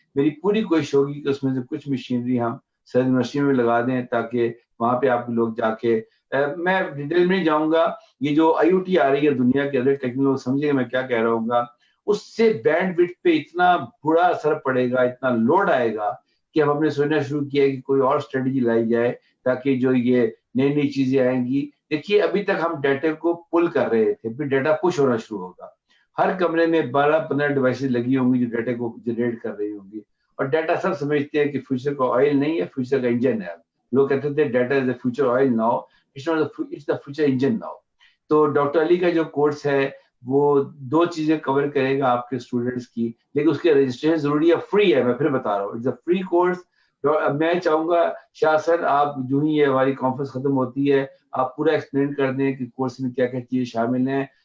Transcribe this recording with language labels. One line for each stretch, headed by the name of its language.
Urdu: میری پوری کوشش ہوگی کہ اس میں سے کچھ مشینری ہم سرحد یونیورسٹی میں لگا دیں تاکہ وہاں پہ آپ لوگ جا کے, میں ڈیٹیل میں نہیں جاؤں گا, یہ جو IoT آ رہی ہے دنیا کے اندر ٹیکنالوجی, سمجھے گا میں کیا کہہ رہا ہوں گا, اس سے بینڈ وڈتھ پہ اتنا برا اثر پڑے گا, اتنا لوڈ آئے گا کہ اب ہم نے سوچنا شروع کیا کہ کوئی اور اسٹریٹجی لائی جائے تاکہ جو یہ نئی نئی چیزیں آئیں گی. دیکھیے ابھی تک ہم ڈیٹا کو پل کر رہے تھے, پھر ڈیٹا پش ہونا شروع ہوگا. ہر کمرے میں 12-15 ڈیوائسز لگی ہوں گی جو ڈیٹا کو جنریٹ کر رہی ہوں گی, اور ڈیٹا سب سمجھتے ہیں کہ فیوچر کا آئل نہیں ہے, فیوچر کا انجن ہے.
English: لوگ کہتے تھے data is the future oil now, it's the future engine now.
Urdu: تو ڈاکٹر علی کا جو کورس ہے وہ 2 چیزیں کور کرے گا آپ کے اسٹوڈنٹس کی, لیکن اس کے رجسٹریشن ضروری ہے, فری ہے, میں پھر بتا رہا ہوں,
English: It's a free course.
Urdu: میں چاہوں گا شاہ سر آپ جو ہی یہ ہماری کانفرنس ختم ہوتی ہے آپ پورا ایکسپلین کر دیں کہ کورس میں کیا کیا چیزیں شامل ہیں.